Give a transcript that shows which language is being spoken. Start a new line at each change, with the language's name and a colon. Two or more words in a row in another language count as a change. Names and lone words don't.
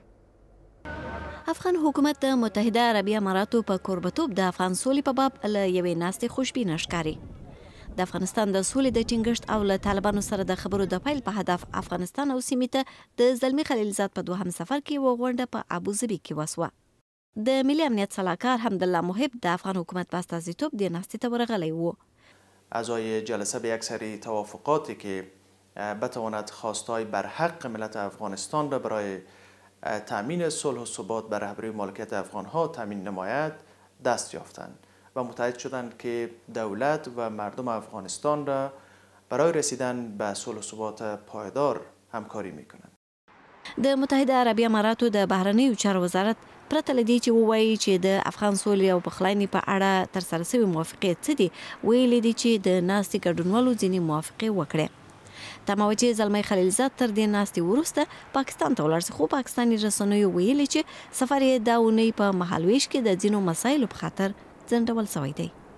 Pashto: افغان حکومت د متحده عربي اماراتو په کوربتوب د افغان سولې په باب له یوې ناستې خوشبینه ښکاري. د افغانستان د سولې د ټینګښت او له طالبانو سره د خبرو د پیل په هدف افغانستان او سیمې ته د زلمي خلیلزاد په دوهم سفر کې و غونډه په ابوظبي کې وسوه. د ملي امنیت سلاکار حمدالله محب د افغان حکومت په استازیتوب د ناستې ته ورغلی و.
Persian: اعضای جلسه به اکثری توافقاتی که بتواند خواستای برحق ملت افغانستان را برای تأمین صلح و ثبات بر رهبری مالکیت افغانها تأمین نماید دست یافتند و متحد شدند که دولت و مردم افغانستان را برای رسیدن به صلح و ثبات پایدار همکاری میکنند.
Pashto: د متحده عربي اماراتو د بهرنیو چارو وزارت پرته له دې چې ووایي چې د افغان سولې او پخلاینې په اړه ترسره شوي موافقې څه دي، ویلي دي چې د ناستې ګډونوالو ځینې موافقې وکړې. تمه وه چې زلمی خلیلزاد تر دې ناستې وروسته پاکستان ته ولاړ شي، خو پاکستاني رسنیو ویلي چې سفر یې دا اونۍ په مهالویش کې د ځینو مسایلو په خاطر ځنډول شوی دی.